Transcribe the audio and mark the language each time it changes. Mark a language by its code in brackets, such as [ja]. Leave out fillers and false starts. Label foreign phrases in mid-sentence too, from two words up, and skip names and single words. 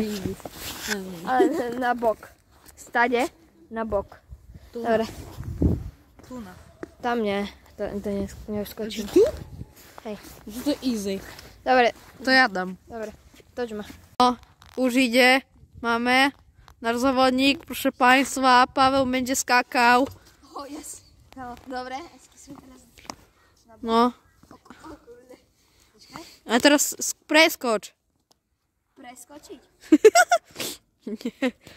[sk] Ale na bok. Stade, na bok. Dobre. Tam nie, to nevskočím. Tu? Hej. To je easy. Dobre. To ja dám. Dobre, toč ma. No, už ide. Máme náš závodník, [pl] proszę państwa, Paweł będzie skakał. [en] Yes. [sk] Dobre, skúsim teraz. No. A teraz preskoč. Preskočiť? Nie.